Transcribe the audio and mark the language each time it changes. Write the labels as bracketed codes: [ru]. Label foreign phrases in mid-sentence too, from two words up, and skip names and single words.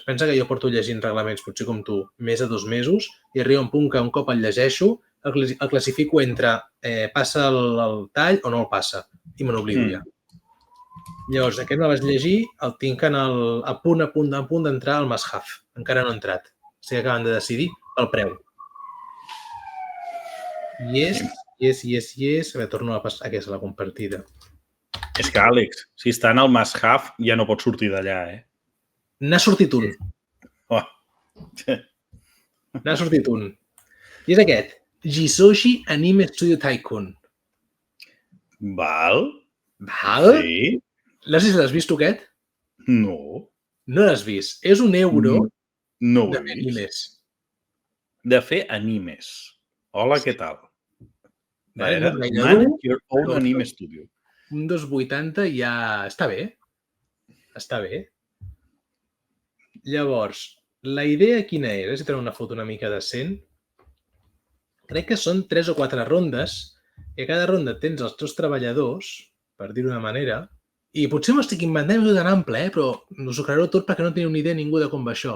[ca] Pensa que jo porto llegint reglaments, potser com tu, més de 2 mesos i arriba un punt que un cop el llegeixo el classifico entre passa el tall o no el passa i me n'oblido ja. Llavors, aquest me'l vaig llegir, el tinc a punt d'entrar al [en] must have. [ca] Encara no ha entrat. O sigui, acaben de decidir el preu. Yes. A veure, torno a passar aquesta, la compartida. És que, Àlex, si està en el [en] must have, [ca] ja no pot sortir d'allà, eh? N'ha sortit un. N'ha sortit un. I és aquest. Jisoshi Anime Studio Tycoon. Val. Sí. No sé si l'has vist tu, aquest? No. No l'has vist. És un euro de fer animes. De fer animes. Hola, què tal? [en] Manage your own anime studio. [ca] Un 2,80 ja... Està bé. Està bé. Llavors, la idea quina era? Si treu una foto una mica decent. crec que són 3 o 4 rondes, i a cada ronda tens els teus treballadors, per dir-ho d'una manera, i potser m'ho estic inventant i d'anar en ple, però us ho creureu tot perquè no teniu ni idea ningú de com va això.